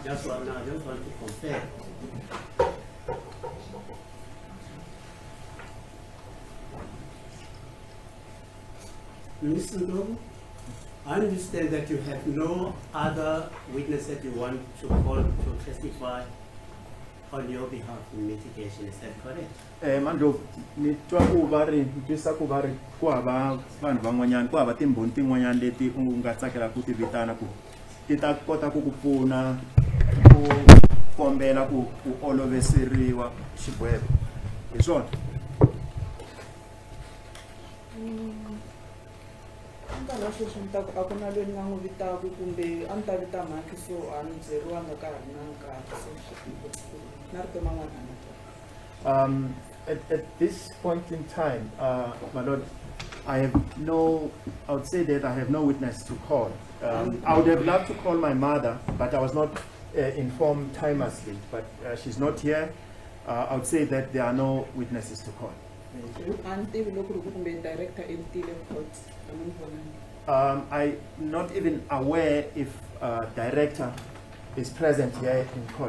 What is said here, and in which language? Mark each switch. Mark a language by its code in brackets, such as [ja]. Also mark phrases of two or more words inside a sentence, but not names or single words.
[en] Just want to confirm. Mr. Ndlovu, I understand that you have no other witness that you want to call to testify on your behalf in mitigation. Is that correct? [ts] Mandlovu ni twa ku va ri ntwisa ku va ri ku hava vanhu van'wanyana ku hava timbhoni tin'wanyana leti u nga tsakela ku ti vitana ku ti ta kota ku ku pfuna ku kombela ku oloveseriwa xigwebo hi swona. Nkarhi sweswi ni ta ku a ku na loyi ni nga n'wi vitaka kumbe a ni ta vita mhaki so a ni byeriwanga ka ha ri na nkarhi so na rito man'wana na [en] At this point in time, my lord, I would say that I have no witness to call. I would have loved to call my mother, but I was not inform time has slipped, but she's not here. I would say that there are no witnesses to call. I'm not even aware if director is present here in court.